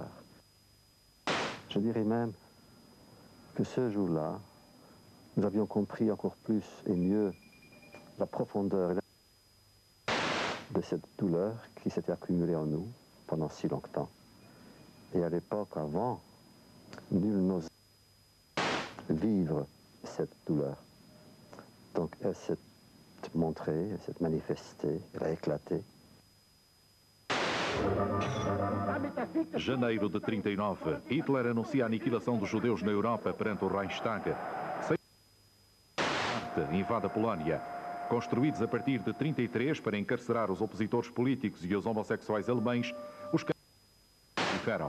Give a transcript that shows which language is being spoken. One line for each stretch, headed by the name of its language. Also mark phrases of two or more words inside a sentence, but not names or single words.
French: Je dirais même que ce jour-là, nous avions compris encore plus et mieux la profondeur de cette douleur qui s'était accumulée en nous pendant si longtemps. Et à l'époque, avant, nul n'osait vivre cette douleur. Donc elle s'est montrée, elle s'est manifestée, elle a éclaté.
Portuguese: Janeiro de 39, Hitler anuncia a aniquilação dos judeus na Europa perante o Reichstag. Invade a Polónia. Construídos a partir de 33 para encarcerar os opositores políticos e os homossexuais alemães, os campos proliferam.